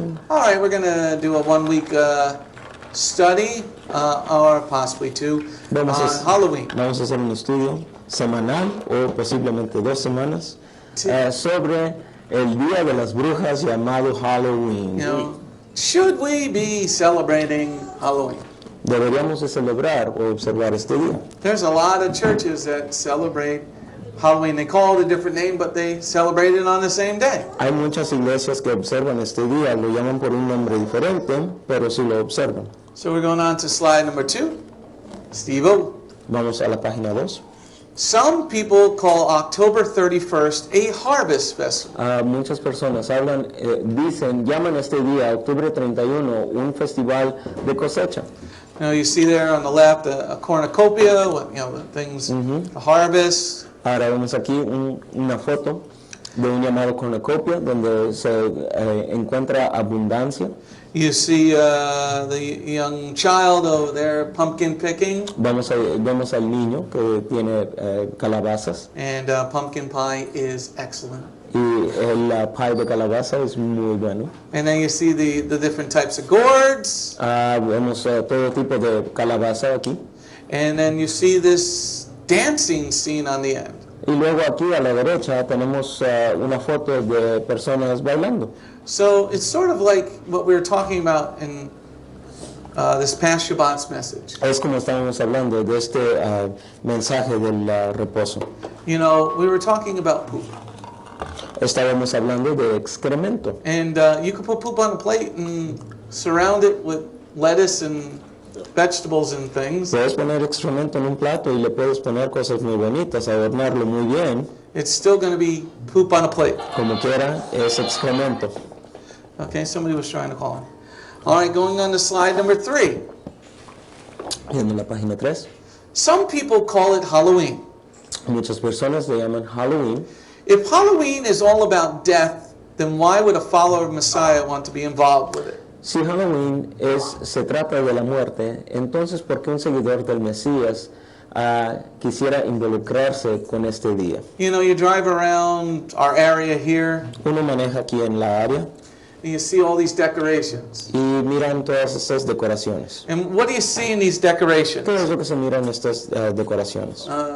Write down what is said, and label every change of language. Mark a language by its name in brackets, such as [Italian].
[English] All right, we're going to do a one-week study, or possibly two, on Halloween. [Spanish] Vamos a hacer un estudio semanal o posiblemente 2 semanas sobre el Día de las Brujas llamado Halloween. [English] You know, should we be celebrating Halloween? [Spanish] Deberíamos de celebrar o observar este día. [English] There's a lot of churches that celebrate Halloween. They call it a different name, but they celebrate it on the same day. [Spanish] Hay muchas iglesias que observan este día, lo llaman por un nombre diferente, pero sí lo observan. [English] So we're going on to slide number 2. Steve-O. [Spanish] Vamos a la página 2. [English] Some people call October 31st a harvest festival. [Spanish] Muchas personas llaman este día, octubre 31, un festival de cosecha. [English] You know, you see there on the left a cornucopia, the things, the harvest. [Spanish] Ahora vemos aquí una foto de un llamado cornucopia donde se encuentra abundancia. [English] You see the young child over there pumpkin picking. [Spanish] Vemos al niño que tiene calabazas. [English] And pumpkin pie is excellent. [Spanish] Y el pie de calabaza es muy bueno. [English] And then you see the different types of gourds. [Spanish] Vemos todo tipo de calabaza aquí. [English] And then you see this dancing scene on the end. [Spanish] Y luego aquí a la derecha tenemos una foto de personas bailando. [English] So it's sort of like what we were talking about in this past Shabbat's message. [Spanish] Es como estábamos hablando de este mensaje del reposo. [English] You know, we were talking about poop. [Spanish] Estábamos hablando de excremento. [English] And you could put poop on a plate and surround it with lettuce and vegetables and things. [Spanish] Puedes poner excremento en un plato y le puedes poner cosas muy bonitas, adornarlo muy bien. [English] It's still going to be poop on a plate. [Spanish] Como quiera, es excremento. [English] Okay, somebody was trying to call him. All right, going on to slide number 3. [Spanish] En la página 3. [English] Some people call it Halloween. [Spanish] Muchas personas le llaman Halloween. [English] If Halloween is all about death, then why would a follower of Messiah want to be involved with it? [Spanish] Si Halloween se trata de la muerte, entonces ¿por qué un seguidor del Mesías quisiera involucrarse con este día? [English] You know, you drive around our area here. [Spanish] Uno maneja aquí en la área. [English] And you see all these decorations. [Spanish] Y miran todas estas decoraciones. [English] And what do you see in these decorations? [Spanish] ¿Qué es lo que se mira en estas decoraciones?